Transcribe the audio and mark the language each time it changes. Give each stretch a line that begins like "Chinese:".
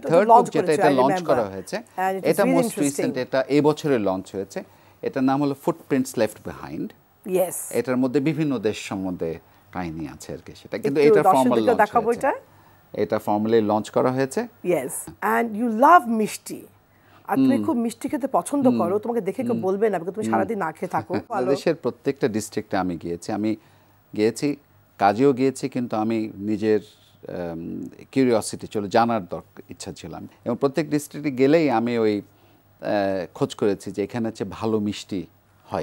Bangla: Launch করেছো, এটা launch করা হয়েছে, এটা মোস্ট রিসেন্ট, এটা এই বছরে লঞ্চ হয়েছে। এটার নাম হলো ফুটপ্রিন্টস লেফট বিহাইন্ড।
English: yes,
Bangla: এটার মধ্যে বিভিন্ন দেশ সম্বন্ধে কাহিনী আছে আর কি, সেটা কিন্তু এটা ফর্মাল লঞ্চ হয়েছে, এটা ফর্মালি লঞ্চ করা হয়েছে।
English: Yes, and you love মিষ্টি।
Bangla: আর তুমি খুব মিষ্টি খেতে পছন্দ করো, তোমাকে দেখে কেউ বলবে না, তুমি সারাদিন না খেয়ে থাকো। বাংলাদেশের প্রত্যেকটা ডিস্ট্রিক্টে আমি গিয়েছি কাজেও গিয়েছি, কিন্তু আমি নিজের কিউরিওসিটি ছিল, জানার ইচ্ছা ছিল এবং প্রত্যেক ডিস্ট্রিক্টে গেলেই আমি ওই খোঁজ করেছি যে এখানে হচ্ছে ভালো মিষ্টি হয়